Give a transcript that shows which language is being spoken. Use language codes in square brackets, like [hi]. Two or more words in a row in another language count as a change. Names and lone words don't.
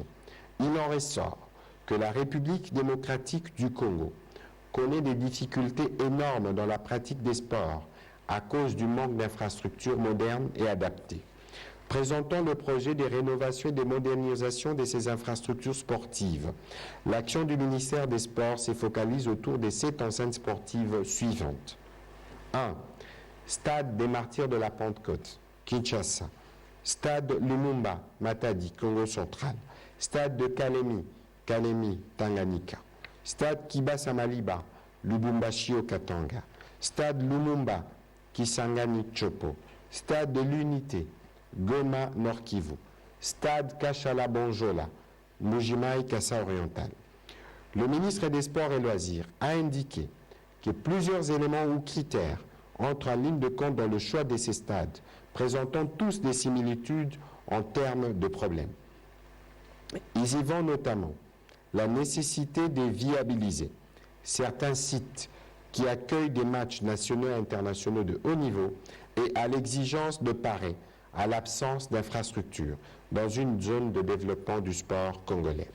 [fr] Il en ressort que la République démocratique du Congo connaît des difficultés énormes dans la pratique des sports à cause du manque d'infrastructures modernes et adaptées. Présentant le projet de rénovation et de modernisation de ces infrastructures sportives, l'action du ministère des Sports se focalise autour de 7 enceintes sportives suivantes. 1. Stade des Martyrs de la Pentecôte, Kinshasa. Stade Lumumba, Matadi, Congo central. Stade de Kalemi, Tanganyika. Stade Kibasa Maliba, Lubumbashi Katanga. Stade Lumumba, Kisangani Chopo. Stade de l'Unité, Goma Nord Kivu. Stade Kachala Bonjola, Mujimai Kassa Oriental. Le ministre des Sports et Loisirs a indiqué que plusieurs éléments ou critères entrent en ligne de compte dans le choix de ces stades, présentant tous des similitudes en termes de problèmes. Ils y vont notamment la nécessité de viabiliser certains sites qui accueillent des matchs nationaux et internationaux de haut niveau et à l'exigence de parer à l'absence d'infrastructures dans une zone de développement du sport congolais.